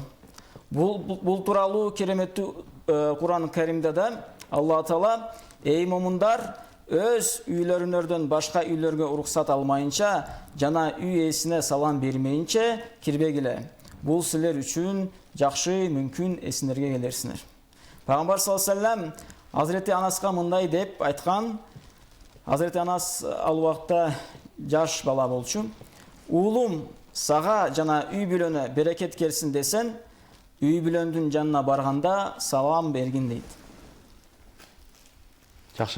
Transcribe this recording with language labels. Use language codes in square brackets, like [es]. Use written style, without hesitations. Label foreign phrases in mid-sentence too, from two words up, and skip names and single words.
[ky] Бул тууралуу кереметтүү Куран Каримде да Аллах Таала: "Эй момундар, өз үйлөрүңөрдөн башка үйлөргө уруксат алмайынча жана үй ээсине салам бермейинче кирбегиле. Бул силер үчүн жакшы, мүмкүн эсиңерге келерсиңер." Пайгамбар [ar] صلى الله عليه وسلم [ky] Азирети Анаска мындай деп айткан. Азирети Анас ал убакта жаш бала болчу. "Уулум, сага жана үй бүлөнө берекет келсин десен, үй бүлөңдүн жанына барганда салам бергин" дейт. Жакшы.